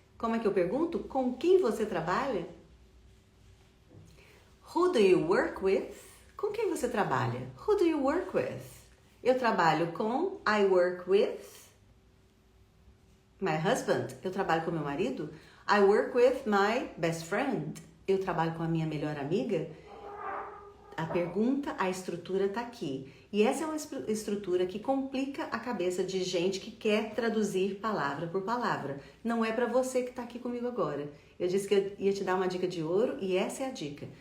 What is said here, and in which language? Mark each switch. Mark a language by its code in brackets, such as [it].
[pt] Como é que eu pergunto? Com quem você trabalha? [en] Who do you work with? [pt] Com quem você trabalha? [en] Who do you work with? [pt] Eu trabalho com, [en] I work with my husband. [pt] Eu trabalho com meu marido. [en] I work with my best friend. [pt] Eu trabalho com a minha melhor amiga. A pergunta, a estrutura tá aqui. E essa é uma estrutura que complica a cabeça de gente que quer traduzir palavra por palavra. Não é para você que tá aqui comigo agora. Eu disse que eu ia te dar uma dica de ouro e essa é a dica.